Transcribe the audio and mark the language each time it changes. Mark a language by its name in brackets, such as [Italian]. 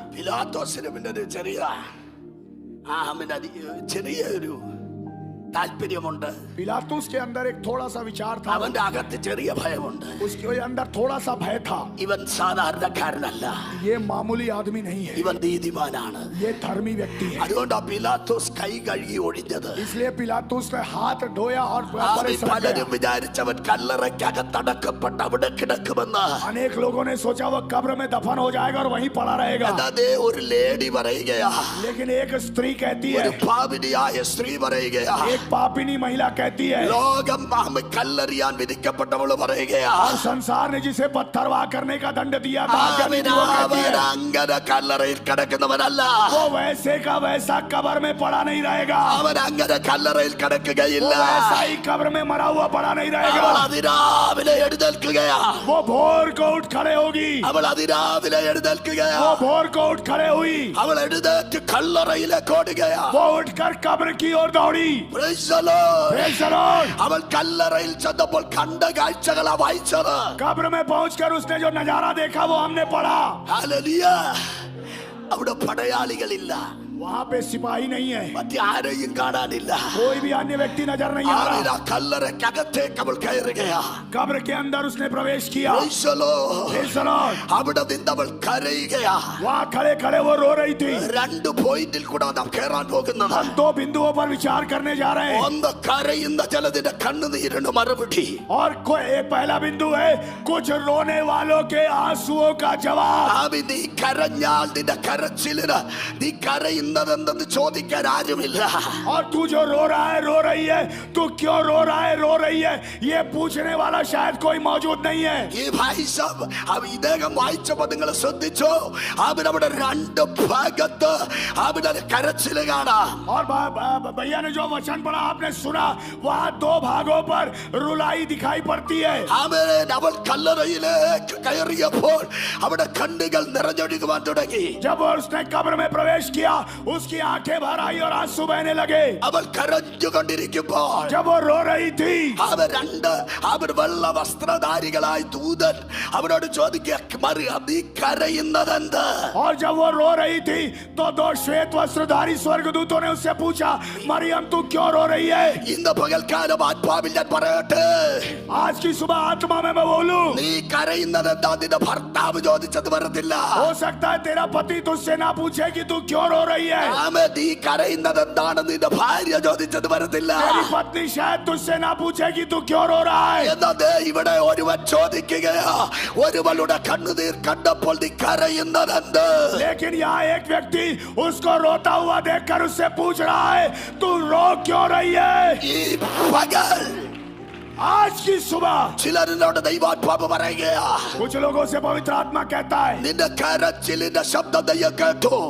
[Malayalam] പിലാത്തോസിന് പിന്നെ ഒരു ചെറിയൊരു താല്പര്യമുണ്ട്, [Hindi] पिलातुस के अंदर एक थोड़ा सा विचार था, [Malayalam] അവന്റെ അകത്ത് ചെറിയ ഭയമുണ്ട്। [Hindi] उसके अंदर थोड़ा सा भय था। [Malayalam] ഇവൻ സാധാരണക്കാരനല്ല, [Hindi] ये मामूली आदमी नहीं है, [Malayalam] ഇവൻ നീതിമാനാണ്। [Hindi] ये धर्मी व्यक्ति है। [Malayalam] അതുകൊണ്ടാ പിലാത്തോസ് കൈ കഴുകി ഒഴിഞ്ഞത്। [Hindi] इसलिए पिलातुस ने हाथ धोया और [Malayalam] പലരും വിചാരിച്ചവൻ കല്ലറയ്ക്കകത്തടക്കപ്പെട്ട് അവിടെ കിടക്കുമെന്ന്। [Hindi] अनेक लोगों ने सोचा वो कब्र में दफन हो जाएगा और वहीं पड़ा रहेगा, [Malayalam] അതേ ഒരു ലേഡി പറയുകയാ, [Hindi] लेकिन एक स्त्री कहती है, [Malayalam] ഒരു പാപിനിയായ സ്ത്രീ പറയുകയാ, [Hindi] एक पापिनी महिला कहती है, [Malayalam] ലോകം കല്ലെറിയാൻ വിധിക്കപ്പെട്ടവള് പറയുകയാ, [Hindi] और संसार ने जिसे पत्थरवाह करने का दंड दिया था, वो कहती है, [Malayalam] അങ്ങനെ കല്ലറയിൽ കിടക്കുന്നവനല്ല, [Hindi] वो वैसे का वैसा कब्र में पड़ा नहीं रहेगा, [Malayalam] അവൻ അങ്ങനെ കല്ലറയിൽ [Hindi] वो [Malayalam] കിടക്കുകയില്ല, [Hindi] वैसा ही कब्र में मरा हुआ पड़ा नहीं [Malayalam] അവൾ [Hindi] रहेगा, [Malayalam] അതിരാവിലെ എഴുന്നേൽക്കുകയാ, [Hindi] वो भोर को उठ खड़े होगी, [Malayalam] അവൾ അതിരാവിലെ എഴുന്നേൽക്കുകയാ, [Hindi] वो भोर को उठ खड़े हुई, [Malayalam] അവൾ എഴുന്നേറ്റ് കല്ലറയിലേക്ക് ഓടുകയാ। [Hindi] वो उठकर कब्र की ओर दौड़ी। [English] Praise the Lord. Praise the Lord. [Malayalam] അവൻ കല്ലറയിൽ ചെന്നപ്പോൾ കണ്ട കാഴ്ചകളാ വായിച്ചത്. [Hindi] कब्र में पहुंचकर उसने जो नजारा देखा वो हमने पढ़ा. [Malayalam] Hallelujah. അവിടെ പടയാളികളില്ല, [Hindi] वहां पे सिपाही नहीं है, [Malayalam] മറ്റാരെയും കാണാനില്ല. [Hindi] कोई भी अन्य व्यक्ति नजर नहीं आ [Malayalam] അവൻ [Hindi] रहा. [Malayalam] ആ കല്ലറയ്ക്കകത്തേക്ക് അവൾ കയറുകയാ. [Hindi] कब्र के अंदर उसने प्रवेश किया. [English] Praise the Lord. Praise the Lord. [Malayalam] അവിടെ നിന്ന് അവൾ കരയുകയാ. [Hindi] वहां खड़े खड़े वो रो रही थी. [Malayalam] രണ്ട് പോയിന്റിൽ കൂടെ നാം കയറാൻ പോകുന്നത്. [Hindi] हम दो बिंदुओं पर विचार करने जा रहे हैं. [Malayalam] ഒന്ന് കരയുന്ന ചിലതിന്റെ കണ്ണുനീരിന് മറുപടി. [Hindi] और एक पहला बिंदु है कुछ रोने वालों के आंसुओं का जवाब. [Malayalam] ആമി, നീ കരഞ്ഞാൽ നിന്റെ കരച്ചിലിന് നീ കരയുന്നതെന്തെന്ന് ചോദിക്കാൻ ആരുമില്ല. [Hindi] और तू जो रो रहा है रो रही है, तू क्यों रो रहा है रो रही है, ये पूछने वाला शायद कोई मौजूद नहीं है. [Malayalam] ഈ ഭായിസം ഇദ്ദേഹം വായിച്ചപ്പോ നിങ്ങൾ ശ്രദ്ധിച്ചോ, അവിടെ രണ്ട് ഭാഗത്ത് അവിടെ കരച്ചില് കാണാം. [Hindi] और भैया ने जो वचन पढ़ा आपने सुना, वहाँ दो भागों पर रुलाई दिखाई पड़ती है. [Malayalam] ആമേൻ. അവൾ കല്ലറയിലേക്ക് കയറിയപ്പോൾ അവിടെ കണ്ണുകൾ നിറഞ്ഞൊഴുകുവാൻ തുടങ്ങി. [Hindi] जब उसने कब्र में प्रवेश किया, उसकी आंखें भर आई और आंसू बहने लगे. [Malayalam] അവൾ കരഞ്ഞുകൊണ്ടിരിക്കുമ്പോൾ [Hindi] जब वो रो रही थी, [Malayalam] അവർ വെള്ള വസ്ത്രധാരികളായി ദൂതൻ അവനോട് ചോദിക്കുക, മറിയം നീ കരയുന്നതെന്ത്? [Hindi] और जब वो रो रही थी तो दो श्वेत वस्त्रधारी स्वर्गदूतों ने उससे पूछा, मरियम तू क्यों रो रही है? [Malayalam] ഇന്ന് പകൽക്കാലം ആത്മാവിൽ ഞാൻ പറയട്ടെ, [Hindi] आज की सुबह आत्मा में मैं बोलूं, [Malayalam] നീ കരയുന്നതെന്താ നിന്റെ ഭർത്താവ് ചോദിച്ചത് വരത്തില്ല. [Hindi] हो सकता है तेरा पति तुझसे ना पूछे कि तू क्यों रो रही है. [Malayalam] ആമേൻ. നീ കരയുന്നതെന്താണ് നിന്റെ ഭാര്യ ചോദിച്ചത് വരത്തില്ല. [Hindi] तेरी पत्नी शायद तुझसे ना पूछे कि तू क्यों रो रहा है. [Malayalam] എന്നാ ദേ ഇവിടെ ഒരുവൻ ചോദിക്കുകയാ, ഒരുവളുടെ കണ്ണുനീർ കണ്ടപ്പോൾ നീ കരയുന്നതെന്ത്? [Hindi] लेकिन यहाँ एक व्यक्ति उसको रोता हुआ देखकर उससे पूछ रहा है, तू रो क्यों रही है? [Malayalam] ഈ പകൽ [Hindi] आज की सुबह [Malayalam] ചിലരിനോട് ദൈവാത്മാവ് പറയുകയാ, [Hindi] कुछ लोगों से पवित्र आत्मा कहता है, [Malayalam] നിന്റെ കരച്ചിലിന്റെ ശബ്ദം ദൈവം കേട്ടു.